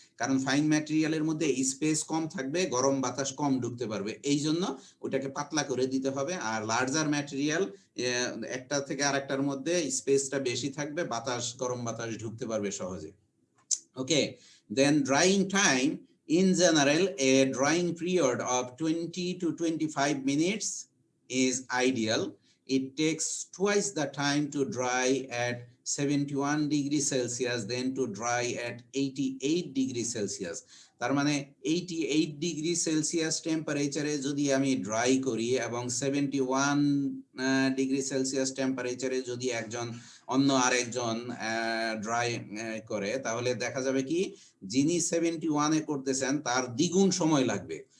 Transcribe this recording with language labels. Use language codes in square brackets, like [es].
[bn] কারণ ফাইন ম্যাটেরিয়ালের মধ্যে স্পেস কম থাকবে, গরম বাতাস কম ঢুকতে পারবে, এই জন্য ওটাকে পাতলা করে দিতে হবে। আর লার্জার ম্যাটেরিয়াল একটা থেকে আরেকটার মধ্যে স্পেসটা বেশি থাকবে, গরম বাতাস ঢুকতে পারবে সহজে। [en] Okay, then drying time, in general a drying period of 20 to 25 minutes is ideal. It takes twice the time to dry at 71 degrees Celsius than to dry at 88 degrees Celsius. [bn] তার মানে 88 ডিগ্রি সেলসিয়াস টেম্পারেচারে যদি আমি ড্রাই করি এবং 71 degree Celsius টেম্পারেচারে যদি অন্য আরেকজন ড্রাই করে, তাহলে দেখা যাবে কি যিনি 71 এ করতেছেন তার দ্বিগুণ সময় লাগবে।